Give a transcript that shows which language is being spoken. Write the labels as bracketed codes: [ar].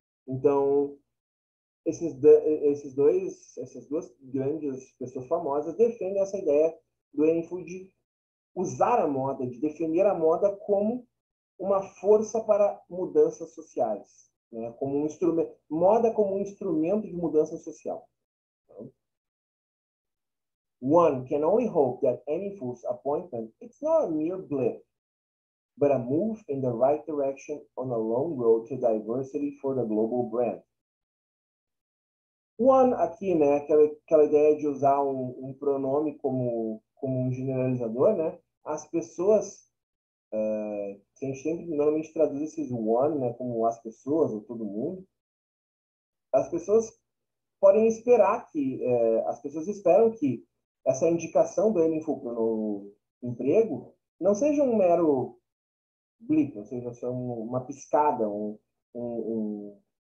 [pt] Então, essas duas grandes pessoas famosas defendem essa ideia do Enfield de usar a moda, de defender a moda como uma força para mudanças sociais, né? Como um instrumento, moda como um instrumento de mudança social. [en] One can only hope that Enfield's appointment it's not a mere blip, but a move in the right direction on a long road to diversity for the global brand. [pt] One aqui, né, aquela ideia de usar um pronome como um generalizador, né? As pessoas, a gente sempre normalmente traduz esses one, né, como as pessoas ou todo mundo. As pessoas podem esperar as pessoas esperam que essa indicação do Enem no emprego não seja um mero blip, ou seja, só uma piscada, um,